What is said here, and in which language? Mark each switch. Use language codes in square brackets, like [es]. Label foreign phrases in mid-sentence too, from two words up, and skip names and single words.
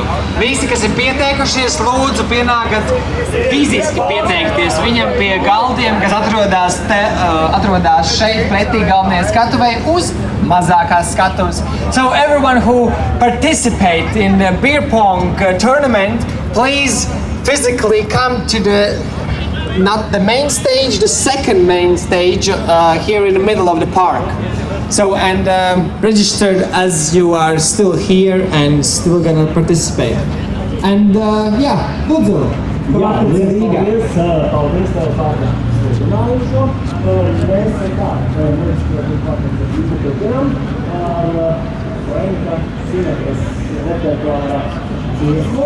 [lv] Visi, kas ir pieteikušies, lūdzu pienākat fiziski pieteikties viņam pie galdiem, kas atrodas šeit pretī galvenajai skatuvei uz mazākās skatuves. [en] So everyone who participate in the beerpong tournament, please physically come to not the main stage, the second main stage here in the middle of the park. So, and registered as you are still here and still gonna participate. And yeah, [lv] lūdzu. Jā, paldies tev par runājušo. Mēs tā, mēs turpinām ar Lenka Sinekas repertuāra dziesmu.